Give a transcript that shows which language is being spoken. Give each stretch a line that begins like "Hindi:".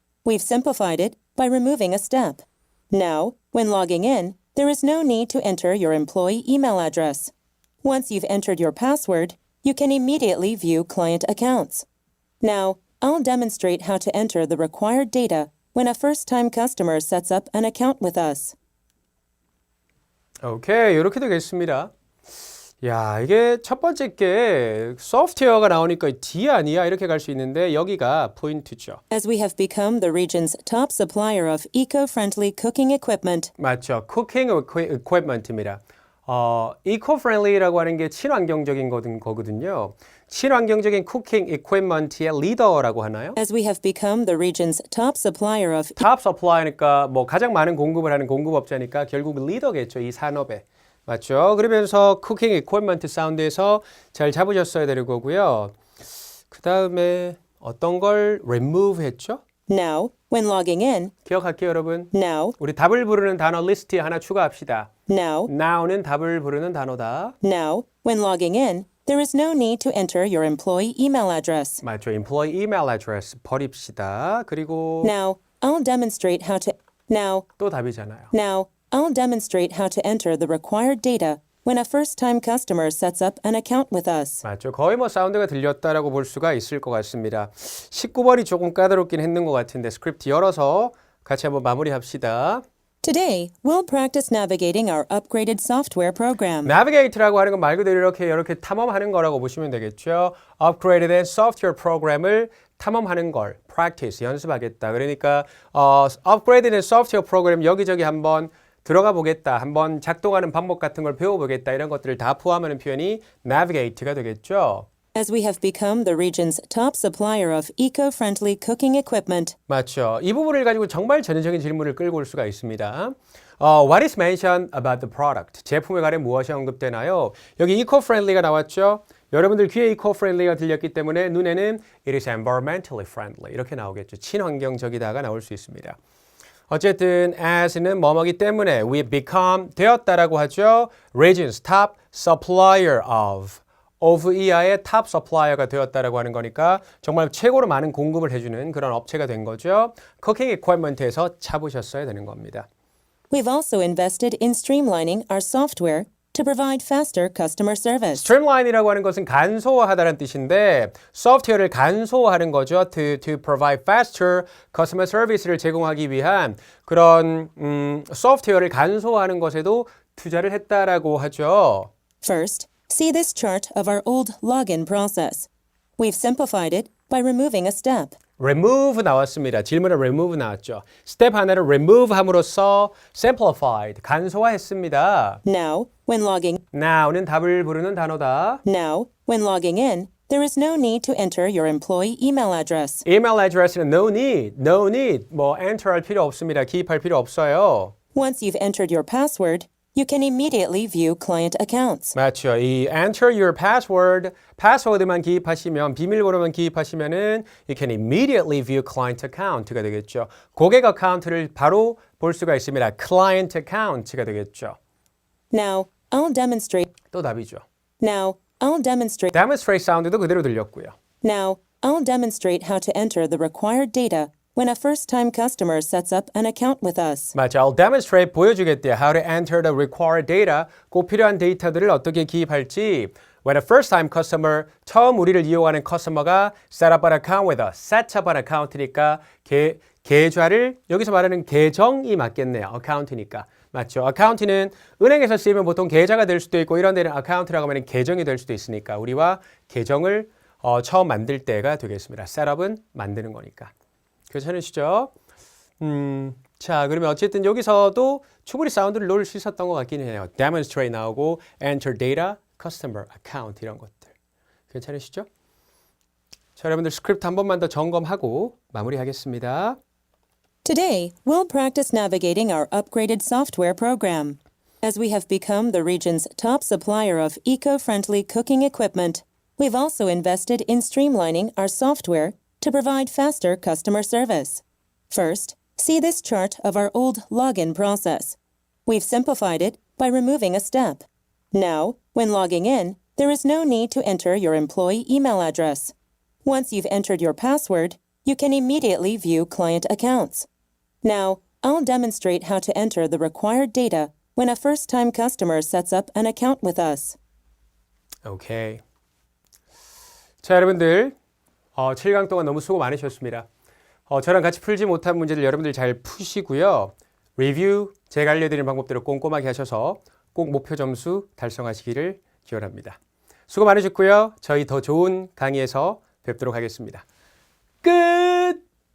English: We've simplified it by removing a step. Now, when logging in, there is no need to enter your employee email address. Once you've entered your password, you can immediately view client accounts. Now, I'll demonstrate how to enter the required data when a first-time customer sets up an account with us.
Korean: 오케이, 이렇게 되겠습니다. 야, 이게 첫 번째 게 소프트웨어가 나오니까 D 아니야? 이렇게 갈 수 있는데 여기가 포인트죠.
English: As we have become the region's top supplier of eco-friendly cooking equipment,
Korean: 맞죠. 쿠킹 equipment입니다. eco-friendly라고 하는 게 친환경적인 거거든요. 친환경적인 쿠킹 equipment의 리더라고 하나요?
English: as we have become the region's top supplier of
Korean: 탑 서플라이니까 뭐 가장 많은 공급을 하는 공급업자니까 결국 리더겠죠. 이 산업에. 맞죠? 그러면서 쿠킹 equipment 사운드에서 잘 잡으셨어야 되는 거고요. 그 다음에 어떤 걸 remove 했죠?
English: now, when logging in,
Korean: 기억할게요, 여러분.
English: now,
Korean: 우리 답을 부르는 단어 리스트에 하나 추가합시다.
English: now,
Korean: now는 답을 부르는 단어다.
English: now, when logging in, there is no need to enter your employee email address.
Korean: 맞죠. employee email address 버립시다. 그리고
English: Now, I'll demonstrate how to
Korean: 또 답이잖아요.
English: Now, I'll demonstrate how to enter the required data when a first-time customer sets up an account with us.
Korean: 맞죠. 거의 뭐 사운드가 들렸다라고 볼 수가 있을 것 같습니다. 19번이 조금 까다롭긴 했는 것 같은데 스크립트 열어서 같이 한번 마무리합시다.
English: Today, we'll practice navigating our upgraded software program.
Korean: navigate라고 하는 건 말 그대로 이렇게 탐험하는 거라고 보시면 되겠죠. upgraded software 프로그램을 탐험하는 걸 practice 연습하겠다. 그러니까 upgraded software 프로그램 여기저기 한번 들어가 보겠다. 한번 작동하는 방법 같은 걸 배워보겠다. 이런 것들을 다 포함하는 표현이 navigate가 되겠죠.
English: As we have become the region's top supplier of eco-friendly cooking equipment,
Korean: 맞죠. 이 부분을 가지고 정말 전형적인 질문을 끌고 올 수가 있습니다.
English: What is mentioned about the product?
Korean: 제품에 관해 무엇이 언급되나요? 여기 eco-friendly가 나왔죠. 여러분들 귀에 eco-friendly가 들렸기 때문에 눈에는 it is environmentally friendly 이렇게 나오겠죠. 친환경적이다가 나올 수 있습니다. 어쨌든 as는 뭐뭐기 때문에 we become 되었다라고 하죠. region's top supplier of 이하의 탑 서플라이어가 되었다라고 하는 거니까 정말 최고로 많은 공급을 해주는 그런 업체가 된 거죠. 쿠킹 equipment에서 잡으셨어야 되는 겁니다.
English: we've also invested in streamlining our software to provide faster customer service.
Korean: streamline이라고 하는 것은 간소화하다는 뜻인데 소프트웨어를 간소화하는 거죠. to provide faster customer service 를 제공하기 위한 그런 소프트웨어를 간소화하는 것에도 투자를 했다라고 하죠.
English: First, see this chart of our old login process. We've simplified it by removing a step.
Korean: remove 나왔습니다. 질문에 remove 나왔죠. 스텝 하나를 remove 함으로써 simplified, 간소화했습니다.
English: Now, when logging
Korean: now는 답을 부르는 단어다.
English: in, there is no need to enter your employee email address. Email address는 no need.
Korean: 뭐 enter 할 필요 없습니다. 기입할 필요 없어요.
English: Once you've entered your password, you can immediately view client accounts.
Korean: 맞죠. 이 enter your password, 패스워드만 기입하시면, 비밀번호만 기입하시면은 you can immediately view client account 가 되겠죠. 고객 어카운트를 바로 볼 수가 있습니다. client account가 되겠죠.
English: Now, I'll demonstrate.
Korean: 또 답이죠.
English: Now, I'll demonstrate.
Korean: demonstrate 사운드도 그대로 들렸고요.
English: Now, I'll demonstrate how to enter the required data when a first-time customer sets up an account with us.
Korean: 맞죠. I'll demonstrate 보여주겠대요.
English: How to enter the required data.
Korean: 꼭 필요한 데이터들을 어떻게 기입할지.
English: When a first-time customer, 처음 우리를 이용하는 커스터머가 set up an account with us.
Korean: set up an account니까 계좌를 여기서 말하는 계정이 맞겠네요. account니까. 맞죠. 어카운트는 은행에서 쓰이면 보통 계좌가 될 수도 있고 이런 데는 어카운트라고 하면 계정이 될 수도 있으니까 우리와 계정을 처음 만들 때가 되겠습니다. 셋업은 만드는 거니까. 괜찮으시죠? 자, 그러면 어쨌든 여기서도 충분히 사운드를 넣을 수 있었던 것 같기는 해요.
English: demonstrate 나오고 enter data, customer account 이런 것들.
Korean: 괜찮으시죠? 자, 여러분들 스크립트 한 번만 더 점검하고 마무리하겠습니다.
English: Today, we'll practice navigating our upgraded software program. As we have become the region's top supplier of eco-friendly cooking equipment, we've also invested in streamlining our software to provide faster customer service. First, see this chart of our old login process. We've simplified it by removing a step. Now, when logging in, there is no need to enter your employee email address. Once you've entered your password, you can immediately view client accounts. Now, I'll demonstrate how to enter the required data when a first-time customer sets up an account with us.
Korean: 오케이. 자, 여러분들 7강 동안 너무 수고 많으셨습니다. 저랑 같이 풀지 못한 문제들 여러분들 잘 푸시고요. 리뷰 제가 알려드린 방법대로 꼼꼼하게 하셔서 꼭 목표 점수 달성하시기를 기원합니다. 수고 많으셨고요. 저희 더 좋은 강의에서 뵙도록 하겠습니다. 끝!